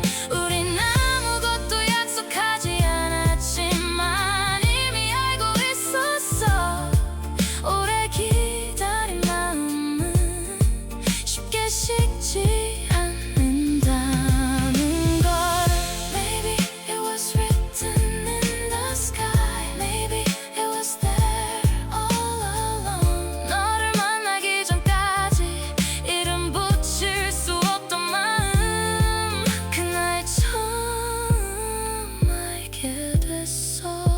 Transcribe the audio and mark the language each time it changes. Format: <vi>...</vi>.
<ko>우린 아무것도 약속하지 않았지만 이미 알고 있었어. 오래 기다린 마음은 쉽게 식지 않는다는 걸.</ko> <en>Maybe it was written in the sky. Maybe it was there all along.</en> <ko>너를 만나기 전까지 이름 붙일 수 없던 마음 그날 처음 알게 됐어.</ko>